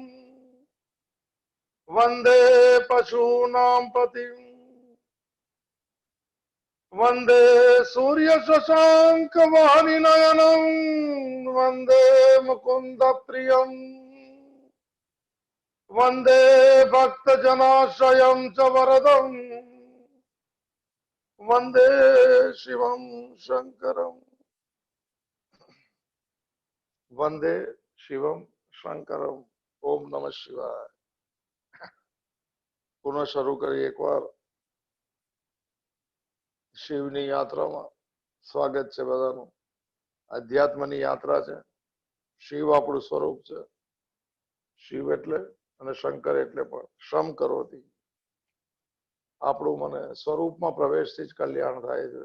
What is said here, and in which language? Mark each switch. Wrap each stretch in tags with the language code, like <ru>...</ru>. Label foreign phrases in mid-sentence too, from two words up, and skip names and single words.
<sa>वंदे पशूनां पतिं वंदे सूर्यशशाङ्कवाहिनयनं वंदे मुकुन्दप्रियम् वंदे भक्तजनाश्रयं च वरदं वंदे शिवं शंकरं वंदे शिवं शंकरं। ओम नमः शिवाय। पुनः</sa> <gu>શરૂ કરીએ એકવાર શિવની યાત્રામાં સ્વાગત છે બધાનું। અધ્યાત્મની યાત્રા છે। શિવ આપણું સ્વરૂપ છે। શિવ એટલે અને શંકર એટલે પણ શ્રમ કરોતી આપણું મને સ્વરૂપમાં પ્રવેશથી જ કલ્યાણ થાય છે।</gu>